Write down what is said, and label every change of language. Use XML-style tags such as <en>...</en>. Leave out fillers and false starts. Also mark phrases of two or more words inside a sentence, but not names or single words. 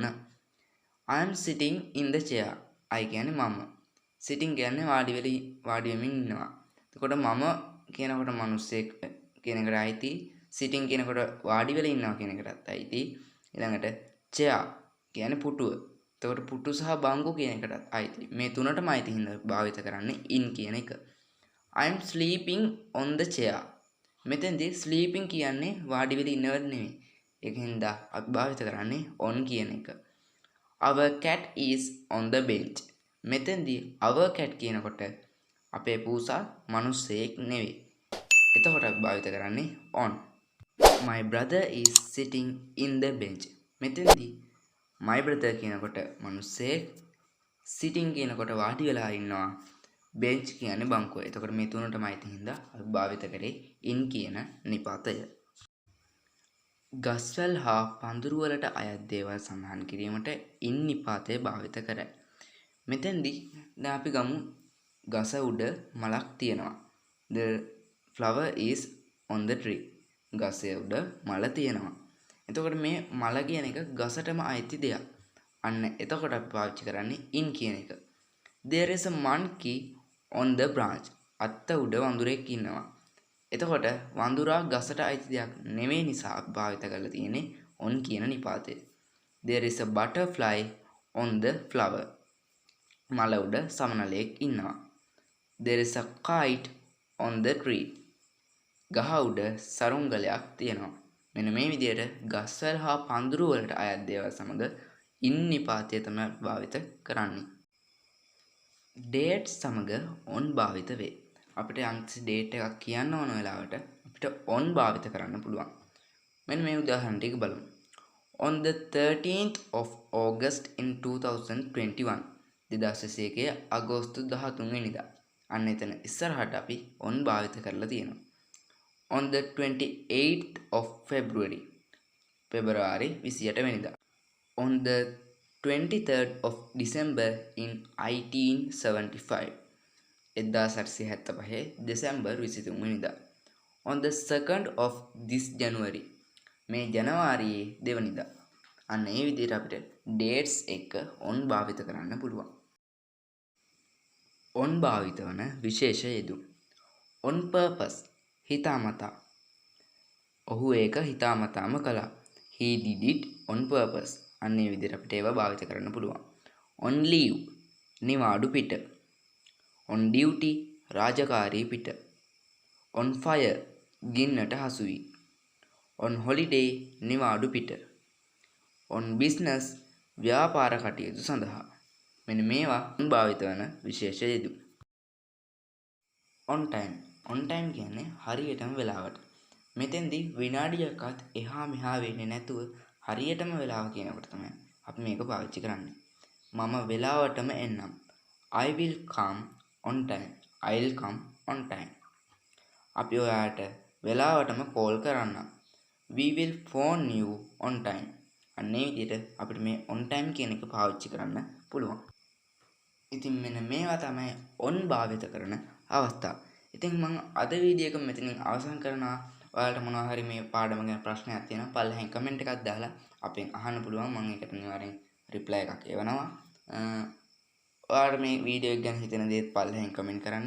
<en>I am sitting in the chair.</en> <si>I කියන්නේ මම. sitting කියන්නේ වාඩි වෙමින් ඉන්නවා. එතකොට මම කියනකොට මිනිස්සෙක් කියන එකට අයිති. sitting කියනකොට වාඩි වෙලා ඉන්නවා කියන එකටත් අයිති. ඊළඟට chair කියන්නේ පුටුව. එතකොට පුටු සහ බංකු කියන එකටත් අයිති. මේ තුනටම අයිති හින්දා භාවිත කරන්නේ in කියන එක.</si> <en>I am sleeping on the chair.</en> <si>මෙතෙන්දී sleeping කියන්නේ වාඩි වෙලා ඉන්නව නෙමෙයි. ඒකින්ද අපි භාවිත කරන්නේ on කියන එක.</si> <en>Our cat is on the bench. මෙතෙන්දී our cat</en> <si>කියනකොට අපේ පූසා මිනිස්සෙක් නෙවෙයි. එතකොට අපි භාවිත කරන්නේ on.</si> <en>My brother is sitting in the bench.</en> <si>මෙතෙන්දී</si> <en>my brother</en> <si>කියනකොට මිනිස්සෙක්, sitting කියනකොට වාඩි වෙලා ඉන්නවා, bench කියන්නේ බංකුව. එතකොට මේ තුනටම අයිති හින්දා අපි භාවිත කරේ in කියන නිපාතය. ගස්වැල් හා පඳුරු වලට අයත් දේවල් සඳහන් කිරීමට in නිපාතය භාවිත කරයි. මෙතෙන්දී දැන් අපි ගමු ගස උඩ මලක් තියෙනවා.</si> <en>The flower is on the tree.</en> <si>ගසේ උඩ මල තියෙනවා. එතකොට මේ මල කියන එක ගසටම අයිති දෙයක්. අන්න එතකොට අපි පාවිච්චි කරන්නේ in කියන එක.</si> <en>There is a monkey on the branch.</en> <si>අත්ත උඩ වඳුරෙක් ඉන්නවා. එතකොට වඳුරා ගසට අයිති දෙයක් නෙමෙයි නිසා අපි භාවිත කරලා තියෙන්නේ on කියන නිපාතය.</si> <en>There is a butterfly on the flower.</en> <si>මල උඩ සමනලයක් ඉන්නවා.</si> <en>There is a kite on the tree.</en> <si>ගහ උඩ සරුංගලයක් තියෙනවා. මෙන්න මේ විදිහට ගස්වැල් හා පඳුරු වලට අයත් දේවල් සමග in නිපාතය තමයි භාවිත කරන්නේ. date සමග on භාවිත වේ. අපිට යම්කිසි date එකක් කියන්න ඕන වෙලාවට අපිට on භාවිත කරන්න පුළුවන්. මෙන්න මේ උදාහරණ ටික බලමු.</si> <en>On the 13th of August in 2021.</en> <si>2021 අගෝස්තු 13 වෙනිදා. අන්න එතන ඉස්සරහට අපි on භාවිත කරලා තියෙනවා.</si> <en>On the 28th of February.</en> <si>February 28 වෙනිදා.</si> <en>On the 23rd of December in 1875.</en> <si>1875 දෙසැම්බර් 23 වෙනිදා.</si> <en>On the 2nd of this January.</en> <si>මේ ජනවාරියේ 2 වෙනිදා. අන්න ඒ විදිහට අපිට dates එක on භාවිත කරන්න පුළුවන්. on භාවිත වන විශේෂ යෙදුම්.</si> <en>on purpose</en> <si>හිතාමතා. ඔහු ඒක හිතාමතාම කළා.</si> <en>He did it on purpose.</en> <si>අන්න ඒ විදිහට අපිට ඒවා භාවිත කරන්න පුළුවන්.</si> <en>on leave</en> <si>නිවාඩු පිට.</si> <en>on duty</en> <si>රාජකාරී පිට.</si> <en>on fire</en> <si>ගින්නට හසු වී.</si> <en>on holiday</en> <si>නිවාඩු පිට.</si> <en>on business</en> <si>ව්‍යාපාර කටයුතු සඳහා. මෙන්න මේවා on භාවිත වන විශේෂ යෙදුම්.</si> <en>on time. on time</en> <si>කියන්නේ හරියටම වෙලාවට. මෙතෙන්දී විනාඩියක්වත් එහා මෙහා වෙන්නේ නැතුව හරියටම වෙලාව කියනකොට තමයි අපි මේක පාවිච්චි කරන්නේ. මම වෙලාවටම එන්නම්.</si> <en>I will come on time. I'll come on time.</en> <si>අපි ඔයාට වෙලාවටම කෝල් කරන්නම්.</si> <en>We will phone you on time.</en> <si>අන්නේ විදිහට අපිට මේ</si> <en>on time</en> <si>කියන එක පාවිච්චි කරන්න පුළුවන්. ඉතින් මෙන්න මේවා තමයි on භාවිත කරන අවස්ථා. ඉතින් මම අද වීඩියෝ එක මෙතනින් අවසන් කරනවා. ඔයාලට මොනවා හරි මේ පාඩම ගැන ප්‍රශ්නයක් තියෙනවා පල්ලෙහෙන් කමෙන්ට් එකක් දාලා අපෙන් අහන්න පුළුවන්. මම ඒකට අනිවාර්යෙන් රිප්ලයි එකක් එවනවා. ඔයාලට මේ වීඩියෝ එක ගැන හිතෙන දේත් පල්ලෙහෙන් කමෙන්ට් කරන්න.</si>